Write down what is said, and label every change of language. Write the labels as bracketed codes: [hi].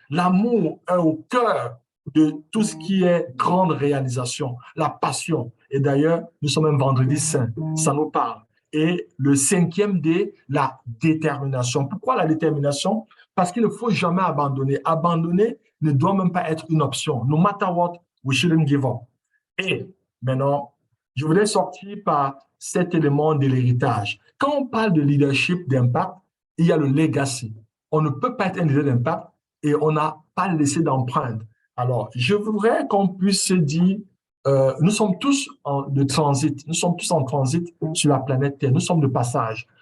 [fr] L'amour est au cœur de tout ce qui est grande réalisation, la passion. Et d'ailleurs, nous sommes un vendredi saint, ça nous parle. Et le cinquième D, la détermination. Pourquoi la détermination? Parce qu'il ne faut jamais abandonner. Abandonner ne doit même pas être une option. [en] No matter what, we shouldn't give up. [fr] Et maintenant, je voulais sortir par cet élément de l'héritage. Quand on parle de leadership d'impact, il y a le legacy. On ne peut pas être un leader d'impact et on n'a pas laissé d'empreinte. Alors, je voudrais qu'on puisse se dire, nous sommes tous de transit, nous sommes tous en transit sur la planète Terre, nous sommes de passage.